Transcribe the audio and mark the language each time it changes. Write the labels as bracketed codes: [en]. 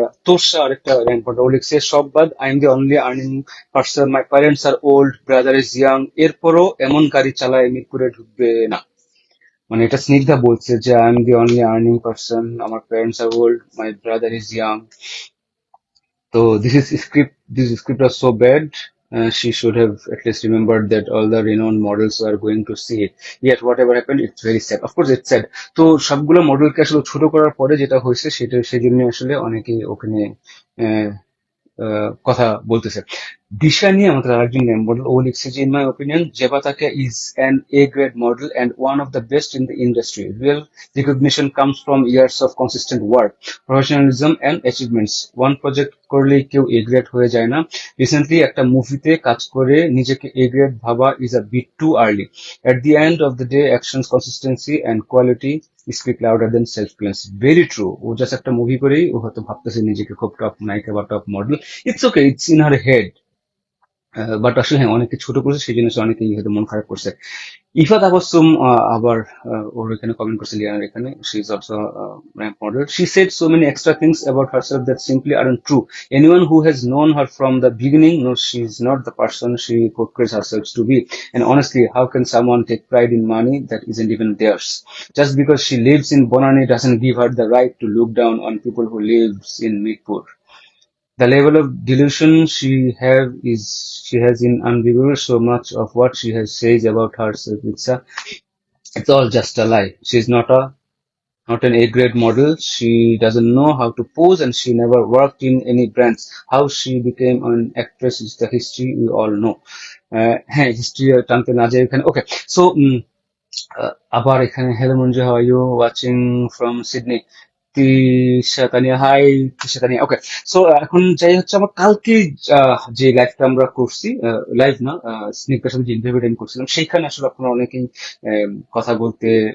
[bn] তোরসা আরেকটা র্যাঙ্ক পড়ে, ও লিখছে সব বাদ, [en] I am the only earning person, my parents are old, brother is young, [bn] এরপরও এমন গাড়ি চালায় মিরপুরে ঢুকবে না। মানে এটা স্নিগ্ধা বলছে যে [en] I am the only earning person, [bn] আমার [en] Parents are old, my brother is young. So this script was so bad. She should have at least remembered that all the renowned models were going to see it. Yet whatever happened, it's very sad. Of course, it's sad. [bn] তো সবগুলো মডেলকে আসলে ছোট করার পরে যেটা হয়েছে সেটা, সেই জন্য আসলে অনেকেই ওখানে আহ, কথা বলতেছে। দিশা নিয়ে আমাদের আরেকজন মডেল, ও লিখছে যে [en] In my opinion জেবাতাকে is an A grade model and one of the best in the industry. Real recognition comes from years of consistent work, professionalism and achievements. [bn] One project করলেই কেউ এ গ্রেড হয়ে যায় না। Recently একটা মুভিতে কাজ করে নিজেকে এ গ্রেড ভাবা [en] Is a bit too early. At the end of the day actions, consistency and quality speak louder than self claims. Very true. [bn] O just একটা মুভি করেই ও হয়তো ভাবতেছে নিজেকে খুব টপ নায়িকা বা top model. [en] It's okay, it's in her head. [bn] But আসলে হ্যাঁ, অনেকে ছোট করছে, সেই জন্য অনেকেই হয়তো মন খারাপ করছে। ইফা তাবাসসুম আবার ওর এখানে কমেন্ট করছে লিয়ানার এখানে, [en] She is also ramp model. She said so many extra things about herself that simply aren't true. Anyone who has known her from the beginning knows she is not the person she portrays herself to be. And honestly, how can someone take pride in money that isn't even theirs? Just because she lives in Bonani doesn't give her the right to look down on people who lives in Midpur. The level of delusion she has in unrevealed. So much of what she has says about herself, it's all just a lie. She's not an A-grade model. She doesn't know how to pose, and she never worked in any brands. How she became an actress is the history we all know. [bn] হ্যাঁ, history টানতে না যায় এখানে। ওকে। [en] so [bn] আবার এখানে, [en] Hello Manju, how are you watching from Sydney? [bn] Tisha Tania, high Tisha Tania. Okay. So এখন যাই হচ্ছে, আমার কালকে যে লাইভটা আমরা করছি, লাইভ না, স্নিগ্ধার সাথে যে ইন্টারভিউটা আমি করছিলাম, সেইখানে আসলে আপনারা অনেকেই কথা বলতে